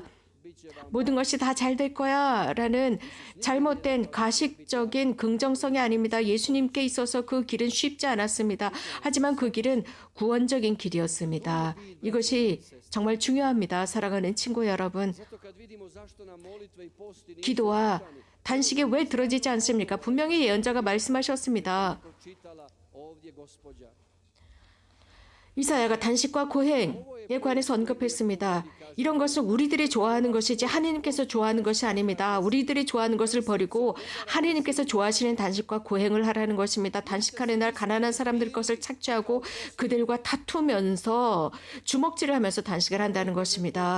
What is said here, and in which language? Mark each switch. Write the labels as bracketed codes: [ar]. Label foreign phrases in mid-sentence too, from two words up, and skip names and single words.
[ko] 모든 것이 다 잘 될 거야 라는 잘못된 가식적인 긍정성이 아닙니다. 예수님께 있어서 그 길은 쉽지 않았습니다. 하지만 그 길은 구원적인 길이었습니다. 이것이 정말 중요합니다. 사랑하는 친구 여러분, [hr] Zato kad vidimo zašto nam molitve i posti nisu [ko] 기도와 단식이 왜 들어지지 않습니까? 분명히 예언자가 말씀하셨습니다. [hr] pročitala ovdje gospođa. [ko] 이사야가 단식과 고행에 관해서 언급했습니다. 이런 것은 우리들이 좋아하는 것이지 하느님께서 좋아하는 것이 아닙니다. 우리들이 좋아하는 것을 버리고 하느님께서 좋아하시는 단식과 고행을 하라는 것입니다. 단식하는 날 가난한 사람들 것을 착취하고 그들과 다투면서 주먹질을 하면서 단식을 한다는 것입니다.